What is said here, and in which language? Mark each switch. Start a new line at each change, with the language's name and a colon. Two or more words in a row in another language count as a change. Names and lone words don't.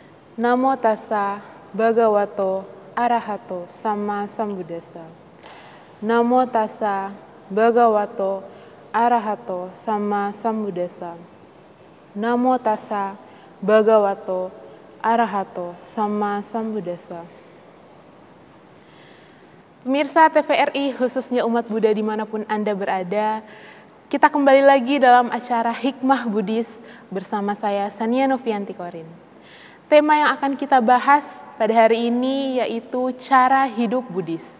Pali: Namo tassa bhagavato arahato sama sambuddhassa. Namo tassa bhagavato arahato sama sambuddhassa. Namo tassa bhagavato arahato sama sambuddhassa.
Indonesian: Pemirsa TVRI, khususnya umat Buddha dimanapun Anda berada, kita kembali lagi dalam acara Hikmah Buddhis bersama saya Sania Novianti Korin. Tema yang akan kita bahas pada hari ini yaitu cara hidup Buddhis.